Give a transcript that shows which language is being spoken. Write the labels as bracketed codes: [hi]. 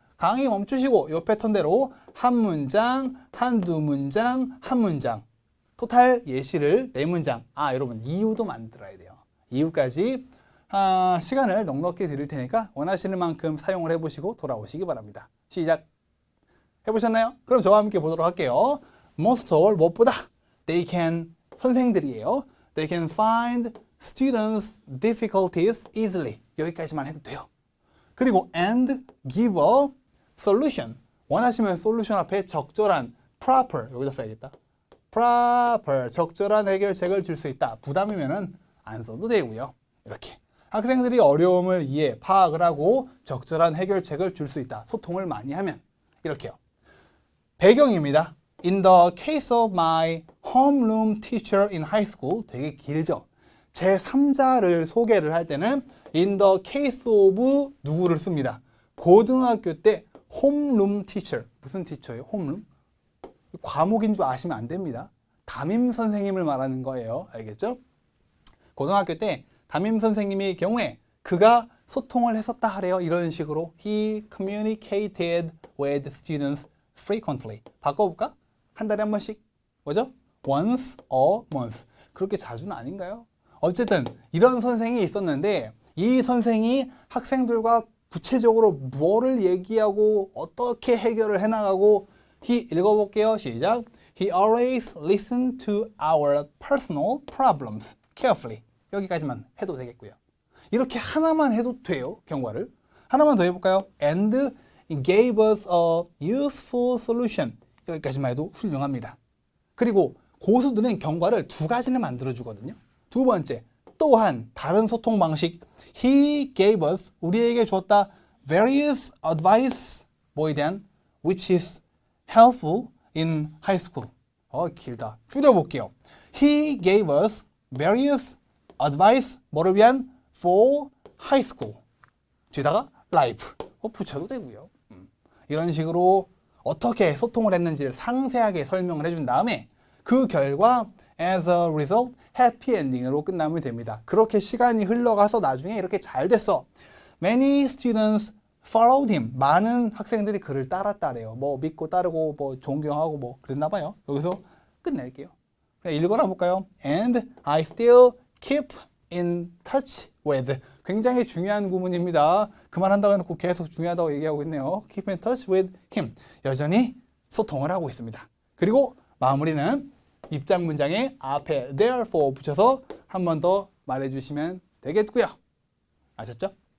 [ko] 강의 멈추시고 이 패턴대로 한 문장, 한두 문장, 한 문장, 토탈 예시를 네 문장. 여러분 이유도 만들어야 돼요. 이유까지 시간을 넉넉히 드릴 테니까 원하시는 만큼 사용을 해보시고 돌아오시기 바랍니다. 시작! 해보셨나요? 그럼 저와 함께 보도록 할게요. [en] Most of all, [ko] 무엇보다 [en] they can, [ko] 선생들이에요. [en] They can find students' difficulties easily. [ko] 여기까지만 해도 돼요. 그리고 [en] and give a solution. [ko] 원하시면 solution 앞에 적절한 proper, 여기다 써야겠다. proper, 적절한 해결책을 줄 수 있다. 부담이면은 안 써도 되고요. 이렇게. 학생들이 어려움을 이해, 파악을 하고 적절한 해결책을 줄 수 있다. 소통을 많이 하면. 이렇게요. 배경입니다. [en] In the case of my homeroom teacher in high school, [ko] 되게 길죠. 제3자를 소개를 할 때는 in the case of 누구를 씁니다. 고등학교 때 [en] homeroom teacher, [ko] 무슨 티처예요? [en] homeroom? [ko] 과목인 줄 아시면 안 됩니다. 담임 선생님을 말하는 거예요. 알겠죠? 고등학교 때 담임 선생님의 경우에 그가 소통을 했었다 하래요. 이런 식으로 [en] he communicated with students frequently. [ko] 바꿔볼까? 한 달에 한 번씩. 뭐죠? [en] once a month. [ko] 그렇게 자주는 아닌가요? 어쨌든 이런 선생이 있었는데 이 선생이 학생들과 구체적으로 뭐를 얘기하고 어떻게 해결을 해나가고 읽어볼게요. 시작. [en] He always listened to our personal problems carefully. [ko] 여기까지만 해도 되겠고요. 이렇게 하나만 해도 돼요. 경과를. 하나만 더 해볼까요? [en] And gave us a useful solution. [ko] 여기까지만 해도 훌륭합니다. 그리고 고수들은 경과를 두 가지는 만들어주거든요. 두 번째, 또한 다른 소통 방식. [en] He gave us, [ko] 우리에게 줬다. [en] various advice, [ko] 뭐에 대한? [en] which is helpful in high school. [ko] 길다. 줄여볼게요. [en] He gave us various advice, [ko] 뭐를 위한? [en] for high school. [ko] 뒤에다가 [en] life. [ko] 붙여도 되고요. 이런 식으로 어떻게 소통을 했는지를 상세하게 설명을 해준 다음에 그 결과 [en] as a result happy ending [ko] 으로 끝나면 됩니다. 그렇게 시간이 흘러가서 나중에 이렇게 잘 됐어. [en] Many students followed him. [ko] 많은 학생들이 그를 따랐다래요. 뭐 믿고 따르고 뭐 존경하고 뭐 그랬나 봐요. 여기서 끝낼게요. 읽어나 볼까요? [en] And I still keep in touch with. [ko] 굉장히 중요한 구문입니다. 그만한다고 해놓고 계속 중요하다고 얘기하고 있네요. [en] Keep in touch with him. [ko] 여전히 소통을 하고 있습니다. 그리고 마무리는 입장 문장에 앞에 therefore 붙여서 한 번 더 말해주시면 되겠고요. 아셨죠?